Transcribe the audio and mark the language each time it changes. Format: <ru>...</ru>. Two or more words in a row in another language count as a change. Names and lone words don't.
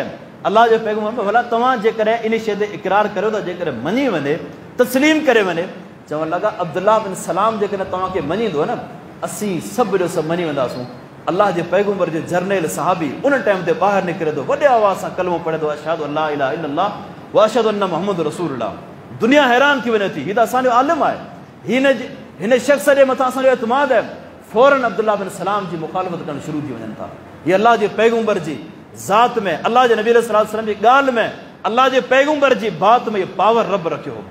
<sd>अलाह जो पैगम्बर, भला तव्हां जेकॾहिं इन शइ ते इक़रार करियो था, जेकॾहिं मञी वञे, तस्लीम करे वञे, चवणु लॻा अब्दुल्लाह बिन सलाम जेकॾहिं तव्हांखे मञींदो न, असीं सभु जो सभु मञी वेंदासूं। अलाह जे पैगम्बर जो जर्नैल सहाबी उन टाइम ते ॿाहिरि निकिरे थो, वॾे आवाज़ सां कलमो पढ़े थो,</sd> <ar>أشهد أن لا إله إلا الله وأشهد أن محمد رسول الله.</ar> <sd>दुनिया हैरान थी वञे थी, हीउ त असांजो आलिम आहे, हिन शख़्स जे मथां असांजो एतमाद आहे। फौरन अब्दुल्लाह बिन सलाम जी मुखालफ़त करणु शुरू थी वञनि था। हीअ अलाह जे पैगम्बर जी ज़ात में, अलाह जे नबी</sd> <ar>صلى الله عليه وسلم</ar> <sd>जी ॻाल्हि में, अलाह जे पैगम्बर जी बात में इहो पावर रब रखियो हो।</sd>